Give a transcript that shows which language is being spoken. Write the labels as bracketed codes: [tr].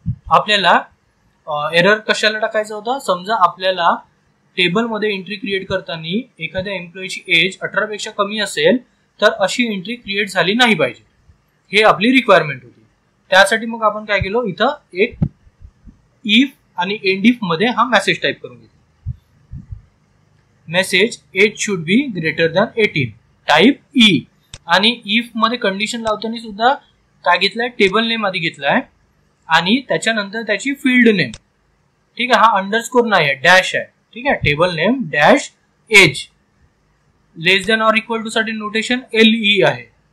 [mr] आपल्याला एरर कशाला टाकायचा होता, समजा आपल्याला टेबलमध्ये एंट्री क्रिएट करताना एखाद्या एम्प्लॉईची एज 18 पेक्षा कमी असेल तर अशी एंट्री क्रिएट झाली नाही पाहिजे, हे आपली रिक्वायरमेंट होती. त्यासाठी मग आपण काय केलं, इथं एक इफ आणि एंड इफ मध्ये हा मेसेज टाईप करून घेतला. [en] Message age should be greater than 18 type E. [mr] आणि इफ मध्ये कंडिशन लावताना सुद्धा काय घेतलाय, टेबल नेम आधी घेतलाय आणि त्याच्यानंतर त्याची फील्ड नेम. ठीक आहे, हा अंडरस्कोर नाही आहे, डॅश आहे. ठीक आहे, table name dash age less than or equal to साठी नोटेशन LE आहे.